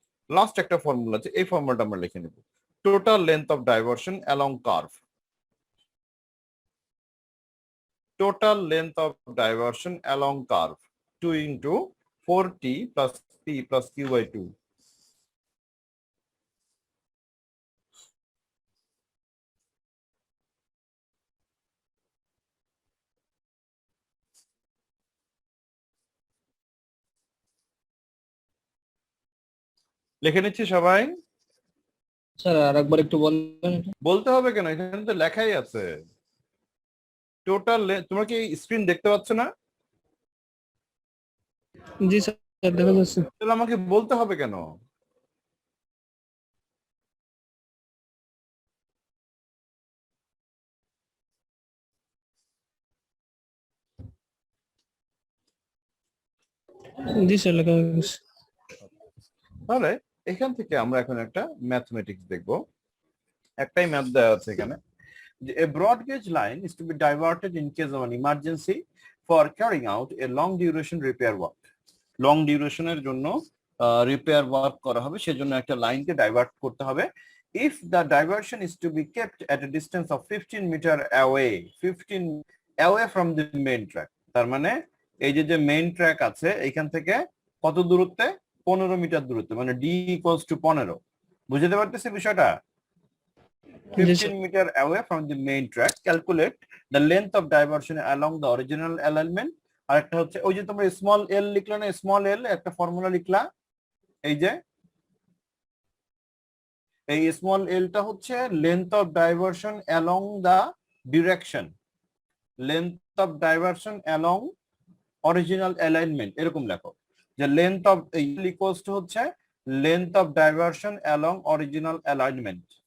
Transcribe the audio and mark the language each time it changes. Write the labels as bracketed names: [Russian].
[Bangla] Last একটা formula আছে, এই ফর্মুলাটা আমরা লিখে নিব, [English] Total length of diversion along curve. total length of diversion along curve 2 into 4t plus p plus q by 2. [Bangla] লিখে নিচ্ছি সবাই। স্যার আরেকবার একটু বলবেন এটা? বলতে হবে কেন, এখানে তো লেখাই আছে টোটাল। তোমরা কি স্ক্রিন দেখতে পাচ্ছ না? জি স্যার দেখা যাচ্ছে। তাহলে আমাকে বলতে হবে কেন? জি স্যার লেখা হয়ে গেছে। তাহলে এখান থেকে আমরা এখন একটা ম্যাথমেটিক্স দেখব। একটাই ম্যাথ দেওয়া আছে এখানে। [English] A broad gauge line is to be diverted in case of an emergency for carrying out a long duration repair work. [Bangla] Long ডিউরেশনের জন্য রিপেয়ার ওয়ার্ক করা হবে, সেজন্য একটা লাইনকে ডাইভার্ট করতে হবে। [English] If the diversion is to be kept at a distance of 15 metre away, 15 away from the main track. [Bangla] তার মানে এই যে মেইন ট্র্যাক আছে এখান থেকে কত দূরত্বে? 15 মিটার দূরত্বে, মানে ডি ইকুয়ালস টু 15। বুঝতে পারতেছি বিষয়টা? জি sir. [English] 15 meter away from the main track, calculate the length of diversion along the original alignment. [Bangla] আর একটা হচ্ছে ওই যে তোমরা স্মল এল লিখলা না, স্মল এল একটা ফর্মুলা লিখলা, এই যে এই স্মল এলটা হচ্ছে [English] length of diversion along the direction, length of diversion along original alignment, [Bangla] এরকম লেখো যে লেন্থ অফ ইকুয়ালস টু হচ্ছে length of diversion along original alignment.